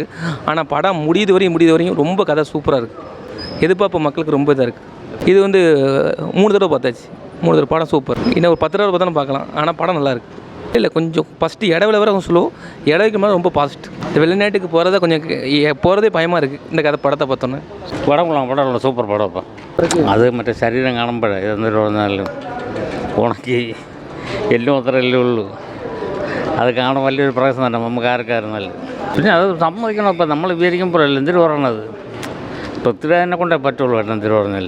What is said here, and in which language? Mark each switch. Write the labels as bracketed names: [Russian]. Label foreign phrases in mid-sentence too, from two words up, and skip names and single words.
[Tamil] ஆனால் படம் முடியுது வரையும் ரொம்ப கதை சூப்பராக இருக்குது. எதிர்பார்ப்பு மக்களுக்கு ரொம்ப இதாக இருக்குது. இது 3 தடவை பார்த்தாச்சு. 3 தடவை படம் சூப்பர். இன்னும் ஒரு 10 தடவை பார்த்தாலும் பார்க்கலாம். ஆனால் படம் நல்லாயிருக்கு. இல்லை, கொஞ்சம் ஃபஸ்ட்டு இடவில் வர கொஞ்சம் ஸ்லோ, இடவுக்கு மேலே ரொம்ப பாசிட். இந்த வெளிநாட்டுக்கு போகிறதே பயமாக இருக்குது இந்த படத்தை பார்த்தோன்னே. [Malayalam] പടം സൂപ്പർ പടം. അത് മറ്റേ ശരീരം കാണുമ്പോഴേ ഇതെന്തൊരു പറഞ്ഞാലും ഉണക്കി എല്ലാം അത്രയല്ലേ ഉള്ളൂ. അത് കാണാൻ വലിയൊരു പ്രയാസം തന്നെ നമുക്ക് ആർക്കായിരുന്നാലും. പിന്നെ അത് സമ്മതിക്കണം. ഇപ്പം നമ്മൾ വിചാരിക്കുമ്പോഴല്ലേ എന്തിനു പറയണത്. പൃഥ്വിരാജിനെ കൊണ്ടേ പറ്റുള്ളൂ എന്തിനു പറഞ്ഞാൽ.